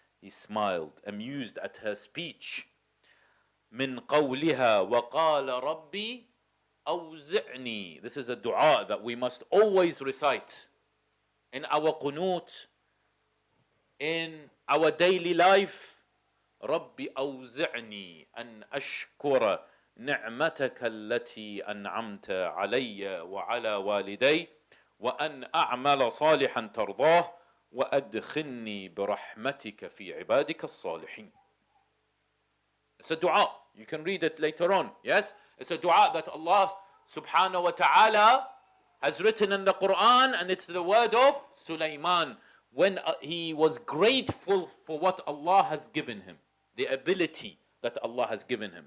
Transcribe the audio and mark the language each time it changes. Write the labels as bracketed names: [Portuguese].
[English] He smiled, amused at her speech. [Arabic] مِنْ قَوْلِهَا وَقَالَ رَبِّي أَوْزِعْنِي. [English] This is a dua that we must always recite in our qunut, in our daily life. [Arabic] رَبِّ أَوْزِعْنِي أَنْ أَشْكُرَ نِعْمَتَكَ الَّتِي أَنْعَمْتَ عَلَيَّ وَعَلَى وَالِدَيَّ وأن أعمل صالحا ترضاه وأدخلني برحمتك في عبادك الصالحين. [English] It's a dua. You can read it later on. Yes? It's a dua that Allah subhanahu wa ta'ala has written in the Quran, and it's the word of Sulaiman when he was grateful for what Allah has given him, the ability that Allah has given him.